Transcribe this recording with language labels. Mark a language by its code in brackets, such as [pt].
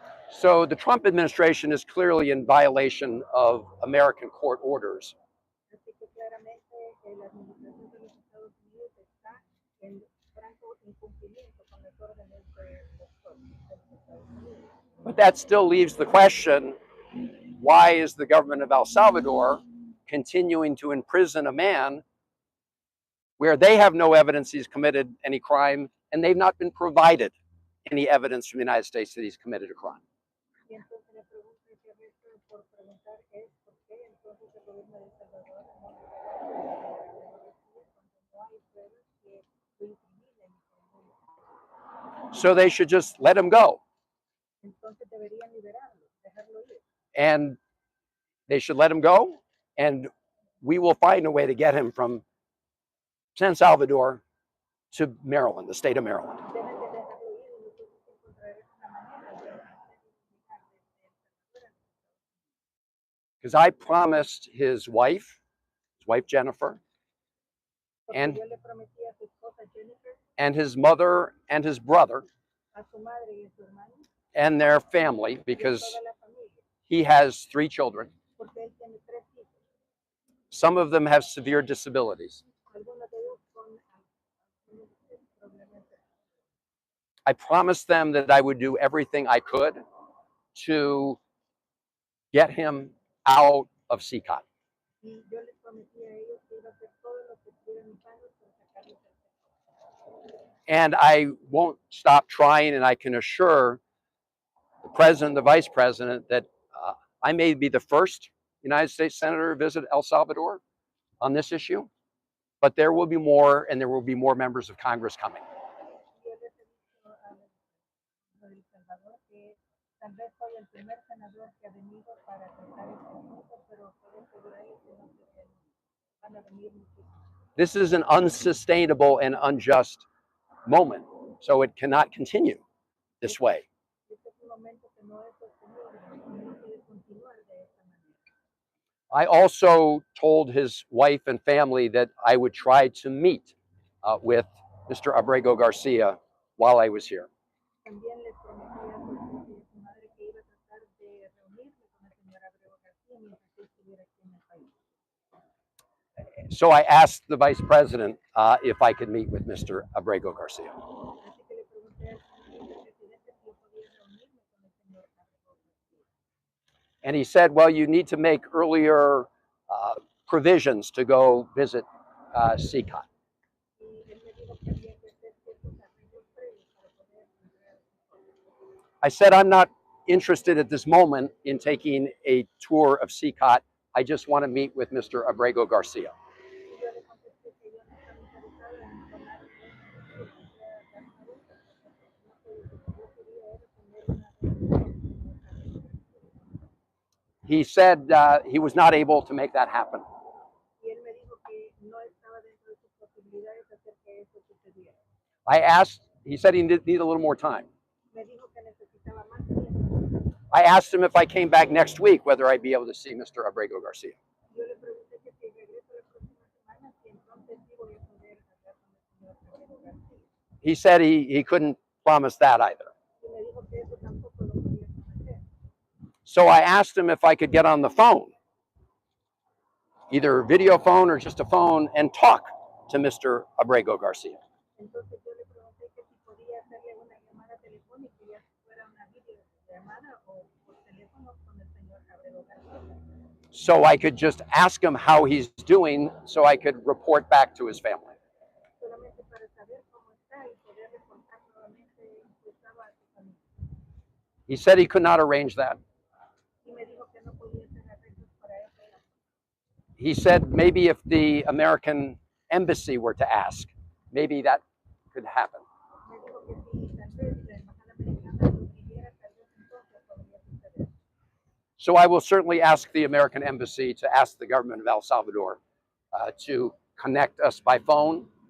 [en] So the Trump administration is clearly in violation of American court orders. [es] Así que claramente la administración de los Estados Unidos está en franco incumplimiento con las órdenes de los Estados Unidos. [en] But that still leaves the question, why is the government of El Salvador continuing to imprison a man where they have no evidence he's committed any crime and they've not been provided any evidence from the United States that he's committed a crime? [es] Y entonces la pregunta que resta por preguntar es por qué entonces el gobierno de El Salvador no libera cuando no hay pruebas que lo incriminen. [en] So they should just let him go. [es] Entonces deberían liberarlo, dejarlo ir. [en] And they should let him go, and we will find a way to get him from San Salvador to Maryland, the state of Maryland. [es] Deben de dejarlo ir y nosotros encontraremos una manera de hacerlo llegar desde El Salvador. [en] Because I promised his wife Jennifer, [es] Porque [en] and [es] yo le prometí a su esposa Jennifer, [en] and his mother and his brother [es] a su madre y a su hermano, [en] and their family, [es] y a [en] because [es] toda la familia, [en] he has 3 children. [es] porque él tiene 3 hijos. [en] Some of them have severe disabilities. [es] Algunos de ellos con algunos problemas. [en] I promised them that I would do everything I could to get him out of CCOT. [es] Y yo les prometí a ellos que iba a hacer todo lo que estuviera en mis manos para sacarlos del sector. [en] And I won't stop trying, and I can assure the president, the vice president, that I may be the first United States senator to visit El Salvador on this issue, but there will be more, and there will be more members of Congress coming. [es] Yo les he dicho a El Salvador que tal vez soy el primer senador que ha venido para tratar este asunto, pero puedo asegurarles que no seré el único. Van a venir muchísimos. [en] This is an unsustainable and unjust moment, so it cannot continue this way. [es] Este es un momento que no es sostenible, no puede continuar de esta manera. [en] I also told his wife and family that I would try to meet with Mr. Abrego Garcia while I was here. [es] También les prometí a su esposa y a su madre que iba a tratar de reunirme con el señor Abrego García mientras él estuviera aquí en el país. [en] So I asked the vice president if I could meet with Mr. Abrego Garcia. [es] Así que le pregunté al señor vicepresidente si yo podía reunirme con el señor Abrego García. [en] And he said, well, you need to make earlier provisions to go visit CCOT. [es] Y él me dijo que había que hacer ciertos arreglos previos para poder entrar a su [en] I said, I'm not interested at this moment in taking a tour of CCOT. I just want to meet with Mr. Abrego Garcia. [es] Y yo le contesté que yo no estaba interesada en tomar un tour, dar una vuelta, yo quería era tener una reunión con el señor Abrego García. [en] He said he was not able to make that happen. [es] Y él me dijo que no estaba dentro de sus posibilidades hacer que eso sucediera. [en] I asked, he said he need a little more time. [es] Me dijo que necesitaba más tiempo. [en] I asked him if I came back next week, whether I'd be able to see Mr. Abrego Garcia. [es] Yo le pregunté que si regreso la próxima semana, si entonces sí voy a poder hablar con el señor Abrego García. [en] He said he couldn't promise that either. [es] Y me dijo que eso tampoco lo podía prometer. [en] So I asked him if I could get on the phone, either video phone or just a phone, and talk to Mr. Abrego Garcia. [es] Entonces yo le pregunté que si podía hacerle una llamada telefónica, ya fuera una videollamada o por teléfono con el señor Abrego García. [en] So I could just ask him how he's doing so I could report back to his family. [es] Solamente para saber cómo está y poder reportar nuevamente cómo estaba a su familia. [en] He said he could not arrange that. [es] Y me dijo que no podía hacer arreglos para eso. [en] He said maybe if the American embassy were to ask, maybe that could happen. [es] Me dijo que si tal vez la embajada americana lo pidiera, tal vez entonces podría suceder. [en] So I will certainly ask the American embassy to ask the government of El Salvador to connect us by phone.